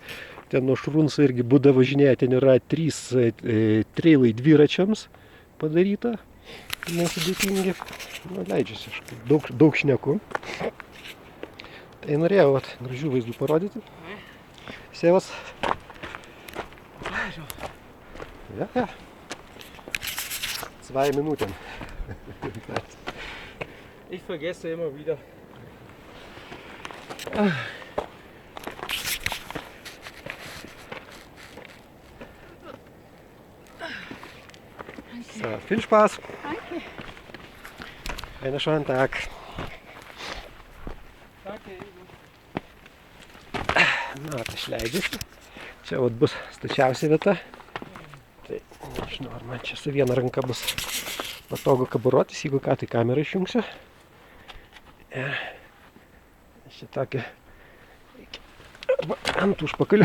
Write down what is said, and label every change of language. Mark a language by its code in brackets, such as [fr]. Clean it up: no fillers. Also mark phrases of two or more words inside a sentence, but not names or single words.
[lt] Ten nuo Šrunso irgi Buda važinėja, ten yra 3 trailai dviračiams padaryta. Nesudėtingi, leidžiasi aš daug šneku. Tai norėjau gražių vaizdų parodyti. [de] Sevas. Ja. 2 Minuten. Ich vergesse immer wieder. So, viel Spaß. Danke. Einen schönen Tag. Danke. [lt] Na, aš leidžiuosi. Čia vat bus stačiausia vieta. Tai nežinau, ar man čia su viena ranka bus patogu kabarotis, jeigu ką, tai kamerą išjungsiu. Čia tokia ant užpakalio.